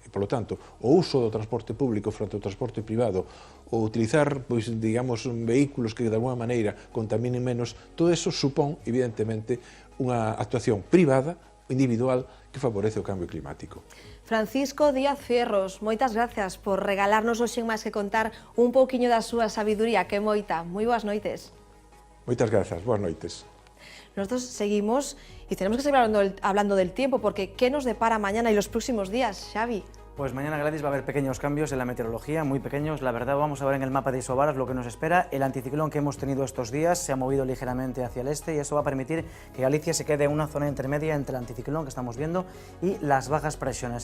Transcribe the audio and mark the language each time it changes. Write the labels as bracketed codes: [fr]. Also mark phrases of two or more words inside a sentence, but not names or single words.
[gl] E, polo tanto, o uso do transporte público frente ao transporte privado, o utilizar, pois, digamos, vehículos que de alguma maneira contaminen menos, todo eso supón, evidentemente, unha actuación privada, individual, que favorece o cambio climático. Francisco Díaz Fierros, moitas gracias por regalarnos hoxe máis que contar un pouquiño da súa sabiduría, que moita. Moi boas noites. Moitas grazas, boas noites. [es] Nosotros seguimos y tenemos que seguir hablando del tiempo, porque ¿qué nos depara mañana y los próximos días, Xavi? Pues mañana, Gladys, va a haber pequeños cambios en la meteorología, muy pequeños, la verdad. Vamos a ver en el mapa de isobaras lo que nos espera. El anticiclón que hemos tenido estos días se ha movido ligeramente hacia el este y eso va a permitir que Galicia se quede en una zona intermedia entre el anticiclón que estamos viendo y las bajas presiones.